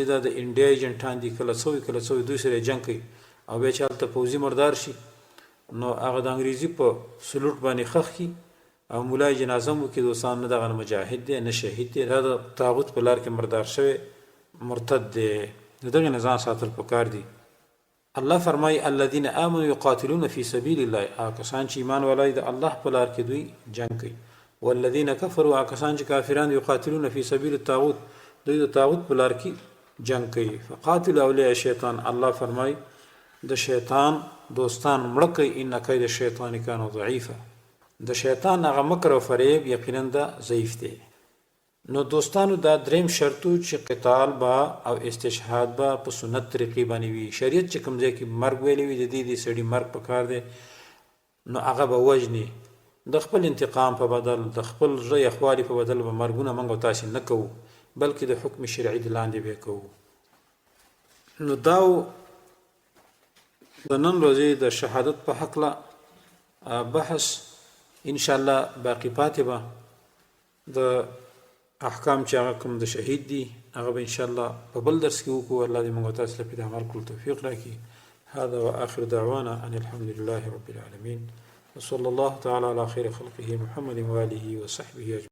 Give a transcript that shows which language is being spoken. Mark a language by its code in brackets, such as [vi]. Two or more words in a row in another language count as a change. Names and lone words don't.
[ps] دا د انډیا ایجنټان دي کله څه وي دوی سره جنګ کوي او بیا چې هلته پوځي مردار شي نو هغه د انګریزي په سلوټ باندې خښ کړي او مولای جنازه مو کې دوستان نه دغه مجاهد دی نه شهید دی دا د طاغوت په لار کې مردار شوی مرتد دی د دغه نه ځان ساتل پکار دي الله فرمایي [ar] الذين آمنوا يقاتلون في سبيل الله [ps] کسان چې ایمان ولای د الله په لار کې دوی جنگ کوي والذين كفروا کسان چې کافران [ar] يقاتلون في سبيل الطاغوت [ps] دوی د طاغوت په لار کې جنگ کوي [ar] فقاتلوا اولیاء الشیطان [ps] الله فرمایي د شیطان دوستان مړه کوي [ar] ان کید الشیطان کان ضعیفا [ps] د شیطان هغه مکر او فریب یقینا دا ضعیف دی نو دوستانو دا دریم شرطو چې قتال با او استشهاد با په سنت طریقې باندې وي شریعت چې کوم ځای کې مرګ ویلی وي د دې سړي مرګ پکار دی نو هغه به وجني د خپل انتقام په بدل د خپل ژی اخوالي په بدل به مرګونه موږ تاسو نه کوو بلکې د حکم شرعي د لاندې به کوو نو دا د نن ورځې د شهادت په حق لا بحث [ar] ان شاء الله [ps] باقی پاتې به د احکام چې هغه کوم د شهید دي هغه به [ar] ان شاء الله [ps] په بل درس کې وکړو الله دې موږ تاسو ته په عمل کول توفیق راکړي [ar] هذا واخر دعوانا ان الحمد لله رب العالمين وصلى الله تعالى على خير خلقه محمد واله وصحبه اجمعين